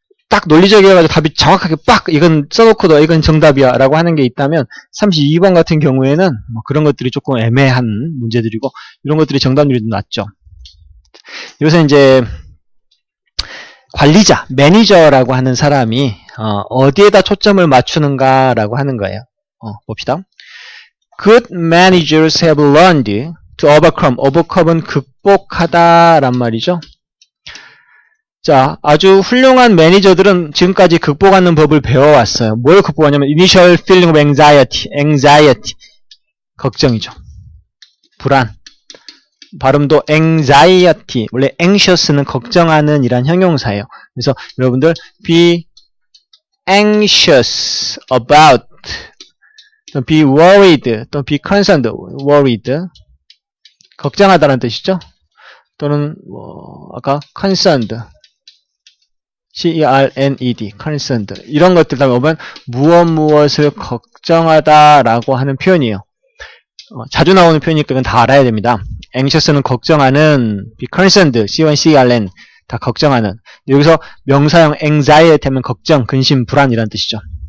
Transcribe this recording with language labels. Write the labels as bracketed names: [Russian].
[Korean] 딱 논리적이어가지고 답이 정확하게 빡 이건 써놓고도 이건 정답이야 라고 하는 게 있다면 32번 같은 경우에는 뭐 그런 것들이 조금 애매한 문제들이고 이런 것들이 정답률이 낮죠. 여기서 이제 관리자, 매니저라고 하는 사람이 어디에다 초점을 맞추는가 라고 하는 거예요. 봅시다. [English] Good managers have learned to overcome. [Korean] overcome은 극복하다 란 말이죠. 자, 아주 훌륭한 매니저들은 지금까지 극복하는 법을 배워왔어요. 뭘 극복하냐면 [English] initial feeling of anxiety. [Korean] 걱정이죠. 불안. 발음도 anxiety. 원래 anxious는 걱정하는 이란 형용사예요. 그래서 여러분들 [English] be anxious about, 또 be worried, 또 be concerned, worried. [Korean] 걱정하다는 뜻이죠. 또는 아까 concerned, C-E-R-N-E-D, concerned. 이런 것들 다 보면 무엇을 걱정하다라고 하는 표현이에요. 자주 나오는 표현이니까 이건 다 알아야 됩니다. anxious는 걱정하는, be concerned, C-O-N-C-E-R-N, 다 걱정하는. 여기서 명사형 anxiety 하면 걱정, 근심, 불안이라는 뜻이죠.